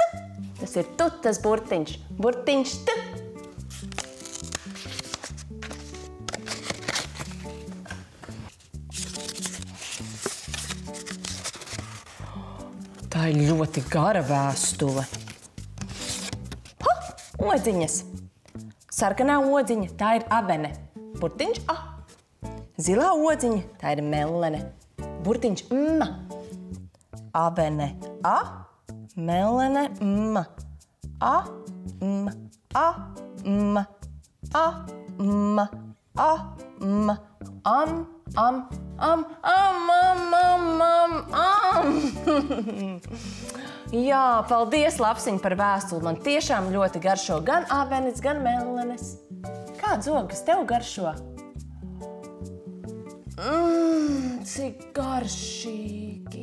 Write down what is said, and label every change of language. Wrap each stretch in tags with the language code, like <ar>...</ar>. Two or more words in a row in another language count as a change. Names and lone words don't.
<lv>Tas ir Tutas burtiņš. Burtiņš T. Tā ir ļoti gara vēstule. Ha! Odziņas. Sarkanā odziņa, tā ir abene. Burtiņš A. Zilā odziņa, tā ir mellene. Burtiņš M. Abene A. Mellene M. A, M, A, M, A, M, A, M, am, Jā, paldies, Lapsiņ, par vēstuli. Man tiešām ļoti garšo gan avenes, gan mellenes. Kāds ogas tev garšo? Cik garšīgi.</lv>